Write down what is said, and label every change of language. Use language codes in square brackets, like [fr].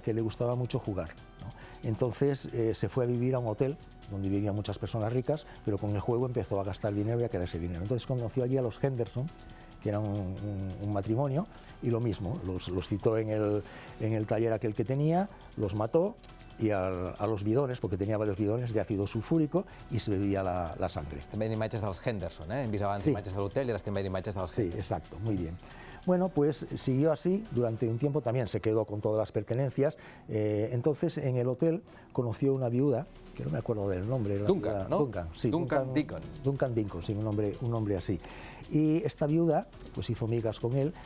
[es] Que le gustaba mucho jugar, ¿no? Entonces se fue a vivir a un hotel donde vivían muchas personas ricas, pero con el juego empezó a gastar dinero y a quedarse dinero. Entonces conoció allí a los Henderson, que era un matrimonio, y lo mismo, los citó en el taller aquel que tenía, los mató, y a los bidones, porque tenía varios bidones de ácido sulfúrico, i se bebia la sangre. [ca] Estem veient imatges dels Henderson, Hem vist abans imatges de l'hotel i ara estem veient imatges dels Henderson. [es] Sí, exacto, muy bien. Bueno, pues siguió así durante un tiempo, también se quedó con todas las pertenencias. Entonces, en el hotel conoció una viuda, que no me acuerdo del nombre. Duncan, ¿no? Duncan, sí. Duncan Deacon. Duncan Deacon, sí, un nombre así. Y esta viuda, pues hizo migas con él.